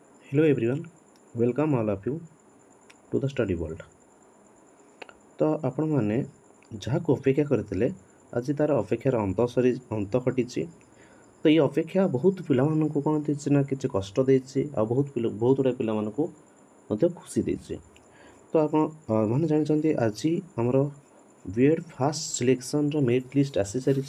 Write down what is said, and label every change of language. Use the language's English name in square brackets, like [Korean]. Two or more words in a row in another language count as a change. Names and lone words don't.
[English] Hello everyone, welcome all of you to the study world. [Odia] ତ ଆପଣମାନେ ଯାହାକୁ ଅପେକ୍ଷା କରିଥିଲେ ଆଜି ତାର ଅପେକ୍ଷାର ଅନ୍ତ ଘଟିଛି। ତ ଏଇ ଅପେକ୍ଷା ବହୁତ ପିଲାମାନଙ୍କୁ କ'ଣ ଦେଇଛି ନା କିଛି କଷ୍ଟ ଦେଇଛି ଆଉ ବହୁତ ଗୁଡ଼ିଏ ପିଲାମାନଙ୍କୁ ମଧ୍ୟ ଖୁସି ଦେଇଛି। ତ ଆପଣ ମାନେ ଜାଣିଛନ୍ତି ଆଜି ଆମର ବିଏଡ଼୍ [English] first selectionର merit list [Odia] ଆସିସାରିଛି।